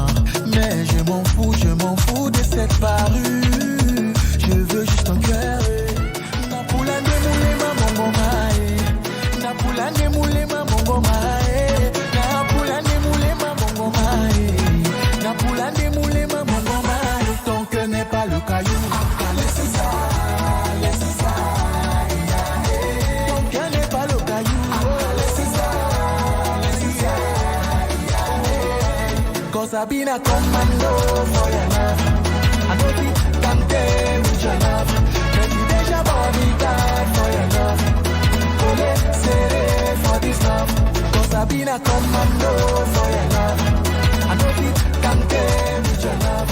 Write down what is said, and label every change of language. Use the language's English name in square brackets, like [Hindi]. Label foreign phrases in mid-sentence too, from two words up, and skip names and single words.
[French] Mais je m'en fous de cette parure. Je veux juste un cœur. [Lingala] Napula moulé ma bongo mae. Napula moulé ma bongo mae. Napula moulé ma bongo mae. Napula moulé ma bongo mae. [French] Ton cœur n'est pas le caillou. Laisse ça, laisse ça. Ton cœur n'est pas le caillou. [English] Cause I've been a commando for your love. I know it can stay with your love. Let me deja bodyguard for your love. Ole, seré for this love. Cause I've been a commando for your love. I know it can stay with your love.